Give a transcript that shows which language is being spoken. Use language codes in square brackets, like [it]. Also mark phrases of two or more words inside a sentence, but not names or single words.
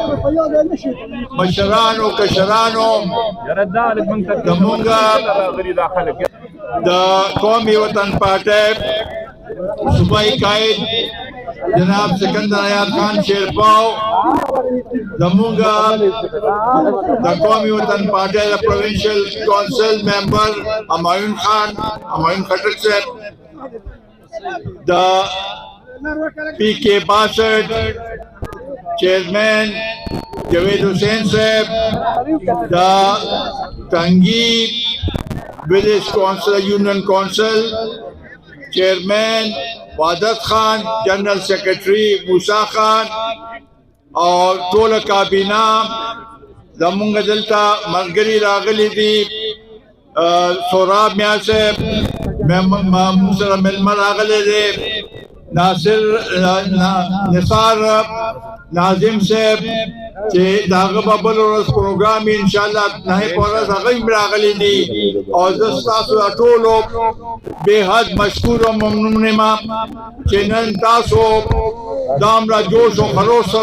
[ps] مشرانو کشرانو زموږ د قومي وطن پارټۍ صوبائی قائد جناب سکندر حیات خان شیرپاو زمونگا دا قومی وطن پارٹی دا پروینشل کونسل ممبر همایون خٹک صاحب دا پی کے 62 چیئرمین جوید حسین صاحب دا تنگی ولیج کونسل یونین کونسل چیئرمین وادت خان جنرل سیکرٹری موسیٰ خان اور ټول کابینہ زمونږ دلته ملګري راغلي دي سوراب میاں صاحب موږ سره مېلمه راغلی دی نثار ناظم صاحب چې د هغه به بل ورځ پروګرام وي انشاءالله نهۍ په ورځ هغه هم راغلي دي او زه ستاسو د ټولو بېحد مشکور او ممنون یم چې نن تاسو دومره جوش و خروش سره